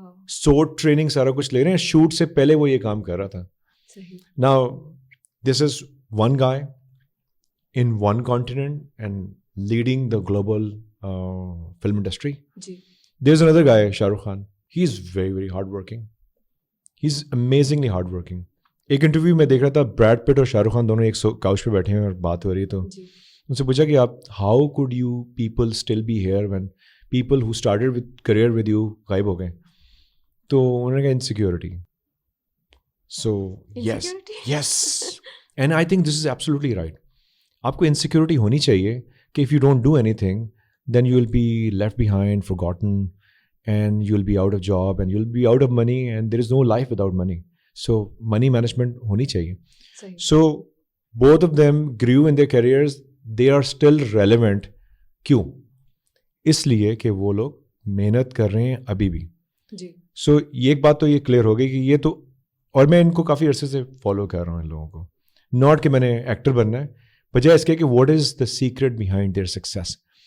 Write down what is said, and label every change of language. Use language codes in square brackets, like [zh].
[ur] Sort training سارا کچھ لے رہے ہیں, شوٹ سے پہلے وہ یہ کام کر رہا تھا. [en] Now this is one guy in one continent and leading the global film industry. There's another guy, Shah Rukh Khan. He's very, very hardworking. He's amazingly hardworking. [ur] ایک انٹرویو میں دیکھ رہا تھا, بریڈ پٹ اور شاہ رخ خان دونوں ایک کاؤچ پہ بیٹھے ہیں اور بات ہو رہی ہے, تو ان سے پوچھا کہ آپ [en] how could you people still be here when people who started with career with you [ur] غائب ہو گئے. تو انہوں نے کہا [en] Insecurity. So yes and I think this is absolutely right. [ur] آپ کو انسیکیورٹی ہونی چاہیے کہ [en] if you don't do anything then you will be left behind, forgotten, and you will be out of job and you will be out of money, and there is no life without money. So money management [ur] honi chahiye. [en] So both of them grew in their careers, they are still relevant. [ur] کیوں؟ اس لیے کہ وہ لوگ محنت کر رہے ہیں ابھی بھی. سو یہ ایک بات تو یہ کلیئر ہو گئی کہ یہ تو, اور میں ان کو کافی عرصے سے فالو کر رہا ہوں ان لوگوں کو, ناٹ کہ میں نے ایکٹر بننا ہے, بجائے اس کے کہ [en] What is the secret behind their success.